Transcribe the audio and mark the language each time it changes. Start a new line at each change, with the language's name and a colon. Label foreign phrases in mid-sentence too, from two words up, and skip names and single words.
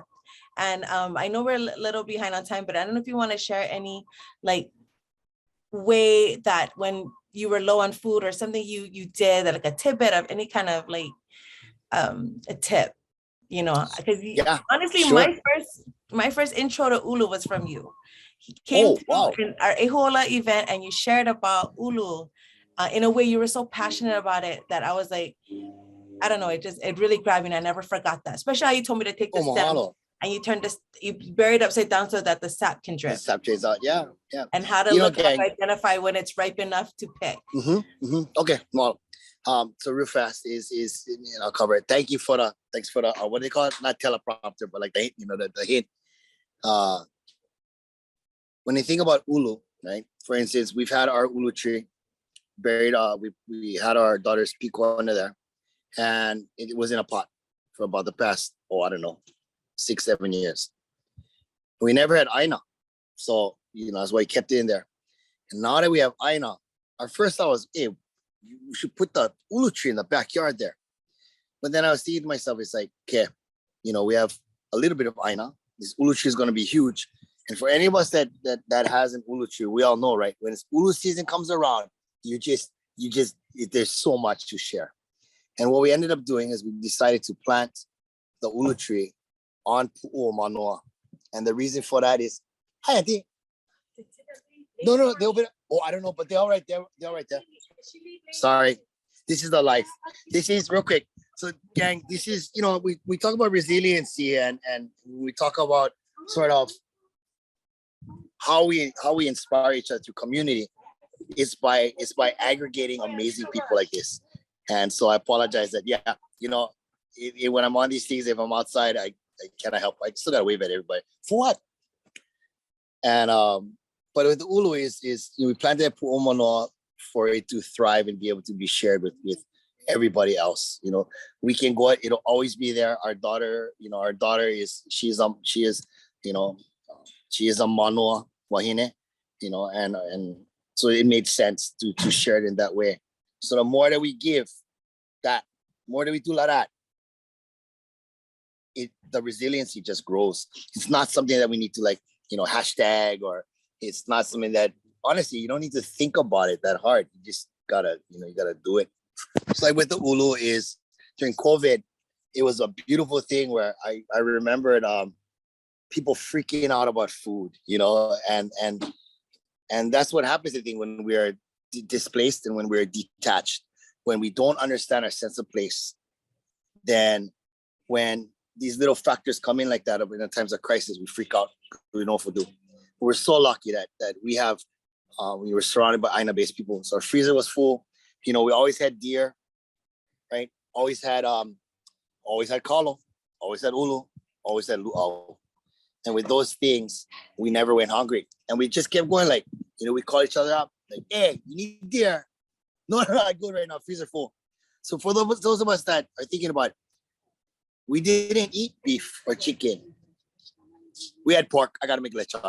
English: And I know we're a little behind on time, but I don't know if you want to share any way that when you were low on food or something you did, like a tidbit of any kind of a tip, because honestly, sure. my first intro to ʻUlu was from you. He came to our Ehola event, and you shared about ʻUlu in a way you were so passionate about it that I was like, I don't know, it really grabbed me, and I never forgot that. Especially how you told me to take the stem and you bury it upside down so that the sap can drip. The sap drains out, yeah. And how to identify when it's ripe enough to pick. Okay, well, so real fast is I'll cover it. Thanks for the what do they call it? Not teleprompter, but like the hint. When you think about ʻUlu, right? For instance, we've had our ʻUlu tree buried. We had our daughter's piko under there, and it was in a pot for about the past 6-7 years. We never had aina, so that's why we kept it in there. And now that we have aina, our first thought was, hey, we should put the ʻUlu tree in the backyard there. But then I was thinking to myself, it's like, okay, we have a little bit of aina. This ʻUlu tree is going to be huge. And for any of us that has an ʻUlu tree, we all know, right? When it's ʻUlu season comes around, there's so much to share. And what we ended up doing is we decided to plant the ʻulu tree on pu'u manoa. And the reason for that is, hi, Auntie. No, they'll be, oh, I don't know, but they're all right there. They're all right there. Sorry. This is the life. This is real quick. So gang, this is, you know, we talk about resiliency and we talk about sort of how we inspire each other through community. It's by aggregating amazing people like this. And so I apologize that, yeah, you know, when I'm on these things, if I'm outside, I cannot help. I still gotta wave at everybody. For what? And but with the ʻulu is you know, we planted pu'u manoa for it to thrive and be able to be shared with everybody else. You know, we can go, it'll always be there. Our daughter is, she is you know, she is a manoa wahine, you know, and so it made sense to share it in that way. So the more that we give, that more that we do like that, the resiliency just grows. It's not something that we need to, like, you know, hashtag, or it's not something that, honestly, you don't need to think about it that hard. You just gotta, you know, you gotta do it. It's like with the ʻulu is during COVID, it was a beautiful thing where I remembered people freaking out about food, you know, and that's what happens, I think, when we are displaced and when we're detached, when we don't understand our sense of place. Then when these little factors come in like that in the times of crisis, we freak out. We know what to do. We're so lucky that we have, we were surrounded by Aina-based people. So our freezer was full. You know, we always had deer, right? Always had kalo, always had ʻulu, always had luʻau. And with those things, we never went hungry. And we just kept going, like, you know, we call each other up, like, hey, you need deer? No, I'm good right now, freezer full. So for those of us that are thinking about, we didn't eat beef or chicken. We had pork. I gotta make lechon.